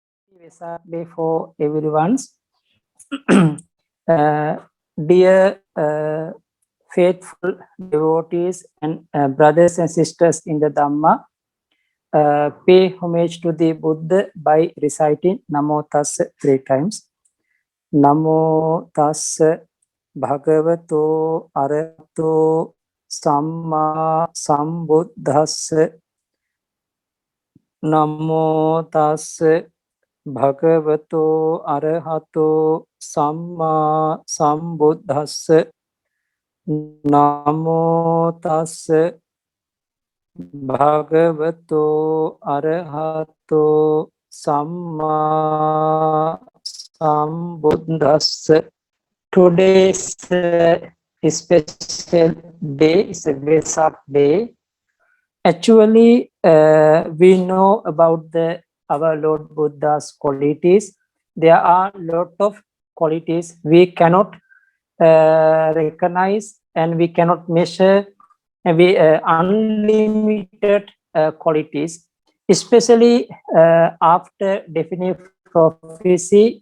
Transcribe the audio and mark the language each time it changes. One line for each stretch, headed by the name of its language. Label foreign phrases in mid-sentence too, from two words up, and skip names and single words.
English: Vesak Day for everyone. uh, dear faithful devotees and brothers and sisters in the Dhamma, pay homage to the Buddha by reciting
Pali: Namo Tassa
English: 3 times.
Pali: Namo Tassa Bhagavato Arahato Samma Sambuddhassa. Namo Tassa Bhagavato Arahato Samma Sambuddhassa. Namo Tassa Bhagavato Arahato Samma Sambuddhassa.
English: Today's special day is a Vesak day. Actually, we know about our Lord Buddha's qualities. There are a lot of qualities we cannot recognize and we cannot measure, and we unlimited qualities, especially after definite prophecy.